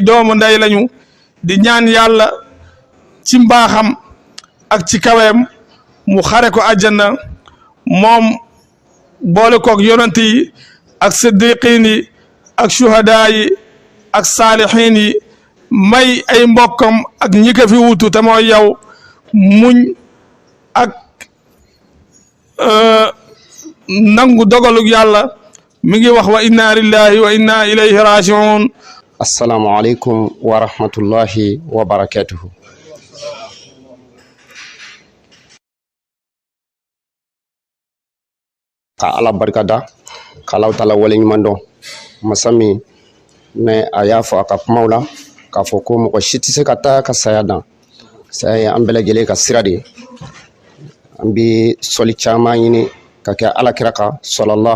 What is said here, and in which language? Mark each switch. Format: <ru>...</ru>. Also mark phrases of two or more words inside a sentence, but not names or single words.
<wo>doomu ndey lañu di ñaan yàlla ci mbaaxam ak ci kaweem mu xare ko àjjana moom boole koog yonent yi ak siddiqin yi ak shuhadaa yi ak saalihin yi may ay mbokkam ak ñi ko fi wutu te mooy yow muñ ak nangu dogalug yàlla mi ngi wax</wo> <ar>وإنا لله وإنا إليه راجعون. السلام عليكم ورحمة الله وبركاته.</ar> <bm>Ka ala barkada kalaw tala wale ɲuman dɔn masa min ne a y'a fɔ a ka kumaw la k'a fɔ ko mɔgɔ si tɛ se ka taa ka saya dan saya ye an bɛɛ lajɛlen ka sira de ye an bɛ sɔli caman ɲini ka kɛ alakira kan sallallahu</bm>